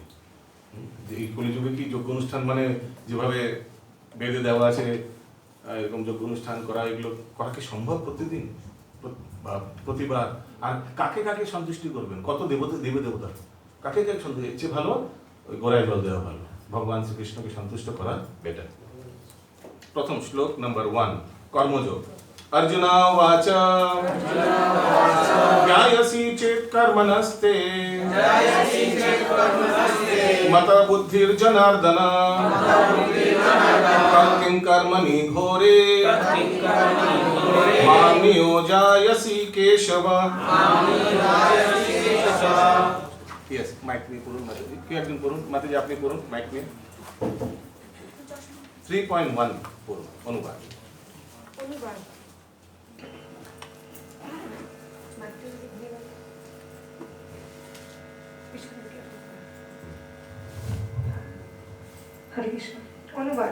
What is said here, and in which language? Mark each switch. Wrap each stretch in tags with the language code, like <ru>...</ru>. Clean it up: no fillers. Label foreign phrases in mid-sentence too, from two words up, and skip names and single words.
<bn>এই কলিযুগে কি যজ্ঞ অনুষ্ঠান মানে যেভাবে বেদে দেওয়া আছে এরকম যজ্ঞ অনুষ্ঠান করা, এগুলো করা কি সম্ভব প্রতিদিন বা প্রতিবার? আর কাকে কাকে সন্তুষ্টি করবেন? কত দেবতা কাকে কাকে সন্তুষ্টি, এর চেয়ে ভালো ওই গোড়ায় জল দেওয়া ভালো, ভগবান শ্রীকৃষ্ণকে সন্তুষ্ট করা বেটার। প্রথম শ্লোক নাম্বার 1 কর্মযোগ।</bn> <sa>अर्जुना वाच ध्यायसि चेत् कर्मणस्ते मत बुद्धिर्जनार्दन किं कर्मणि घोरे मां नियोजयसि केशव।</sa> <bn>ইয়েস মাইক মে পড়ুন মাতাজি, কে একজন পড়ুন মাতাজি, আপনি পড়ুন মাইক নিয়ে। 3.1 পড়ুন অনুবাদ। অনুবাদ।</bn>